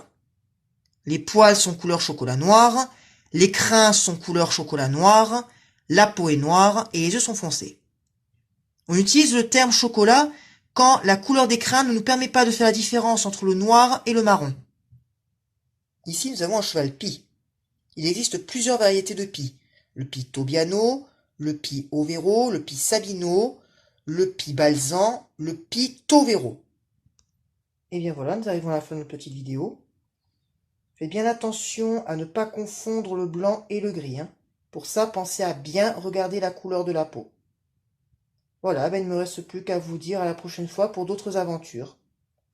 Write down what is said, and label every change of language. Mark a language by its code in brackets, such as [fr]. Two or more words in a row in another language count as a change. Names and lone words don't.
[fr] Les poils sont couleur chocolat noir, les crins sont couleur chocolat noir, la peau est noire et les yeux sont foncés. On utilise le terme chocolat quand la couleur des crins ne nous permet pas de faire la différence entre le noir et le marron. Ici, nous avons un cheval pie. Il existe plusieurs variétés de pie. Le pie Tobiano, le pie Overo, le pie Sabino, le pie Balzan, le pie Tovero. Et bien voilà, nous arrivons à la fin de notre petite vidéo. Faites bien attention à ne pas confondre le blanc et le gris. Pour ça, pensez à bien regarder la couleur de la peau. Voilà, il ne me reste plus qu'à vous dire à la prochaine fois pour d'autres aventures.